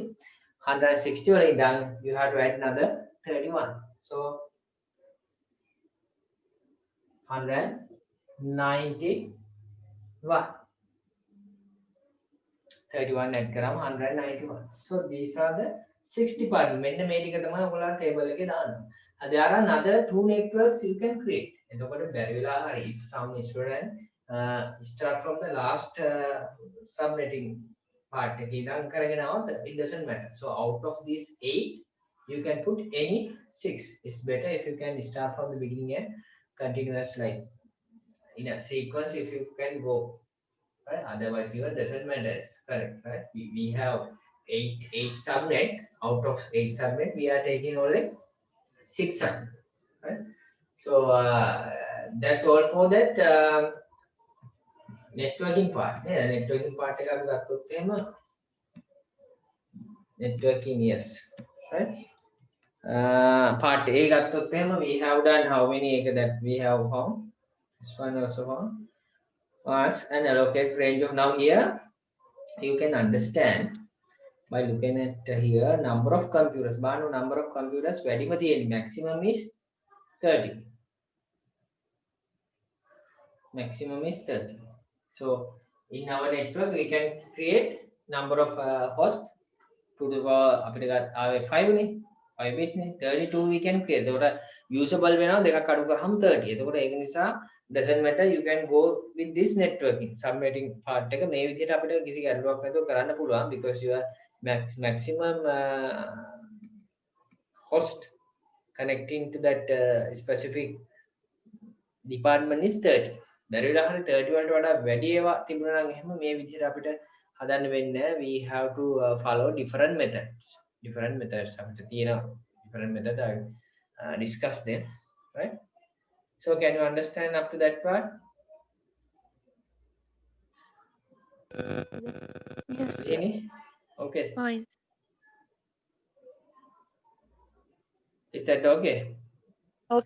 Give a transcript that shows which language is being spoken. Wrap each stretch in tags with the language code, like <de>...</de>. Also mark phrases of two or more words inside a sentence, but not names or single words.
<en>160 already done. You have to add another 31. So 191.</en> <si>31 add කරාම 191.</si> <en>So these are the 6 departments.</en> <si>මෙන්න මේ ටික තමයි ඔයගොල්ලෝ table එකේ දාන්න.</si> <en>There are another 2 networks you can create.</en> <si>එතකොට බැරි වෙලා හරි</si> <en>if some student start from the last subnetting part</en> <si>එකේ ඉඳන් කරගෙන આવත්</si> <en>it doesn't matter. So out of these 8 you can put any 6. It's better if you can start from the beginning and continuous like in a sequence if you can go. Right? Otherwise, your doesn't matter. Correct, right? We have eight subnet. Out of 8 subnet, we are taking only 6 subnet. Right? So that's all for that networking part. Yeah, networking part</en> <si>එක අපි ගත්තොත් එහෙම</si> <en>networking yes, right? Part A</en> <si>ගත්තොත් එහෙම</si> <en>we have done how many එක that we have found. This one also found. Ask and allocate range of now here you can understand by looking at here number of computers. Banu number of computers</en> <si>වැඩිම තියෙන්නේ</si> <en>maximum is 30. Maximum is 30. So in our network we can create number of hosts to the</en> <si>අපිට ආවේ 5 නේ 5 bits නේ</si> <en>32 we can create.</en> <si>එතකොට usable වෙනවා දෙකක් අඩු කරාම 30. එතකොට ඒක නිසා</si> <en>doesn't matter, you can go with this networking subnetting part</en> <si>එක මේ විදිහට අපිට කිසි ගැටලුවක් නැතුව කරන්න පුළුවන්</si> <en>because your maximum host connecting to that specific department is 30.</en> <si>බැරි වෙලා හරි 30 වලට වඩා වැඩි ඒවා තිබුණා නම් එහෙම මේ විදිහට අපිට හදන්න වෙන්නේ</si> <en>we have to follow different methods</en> <si>අපිට තියෙනවා</si> <en>different methods I discuss them, right? So can you understand up to that part? Yes. Any? Okay. Fine. Is that okay?</en>